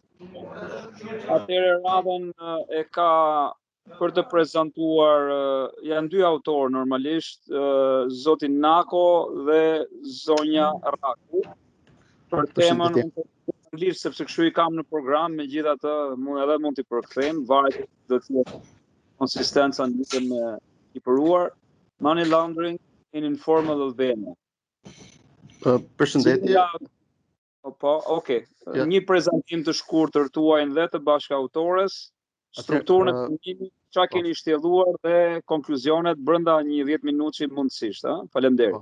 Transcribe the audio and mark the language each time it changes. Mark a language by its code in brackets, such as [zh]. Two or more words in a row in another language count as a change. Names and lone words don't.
[sq] Atëherë radhën e ka për të prezantuar, janë 2 autorë normalisht, zoti Nako dhe zonja Raku, për temën anglisht, sepse kështu i kam në program, megjithatë mund t'i përkthejmë, varet do të jetë konsistenca lidhje me i përuar, [en] money laundering in informal Albania. [sq] Përshëndetje. Po, okay. Një prezantim të shkurtër tuaj dhe të bashkëautores, strukturën e punimit, çfarë keni shtjelluar dhe konkluzionet brenda një 10 minutësh mundësisht, ha? Faleminderit.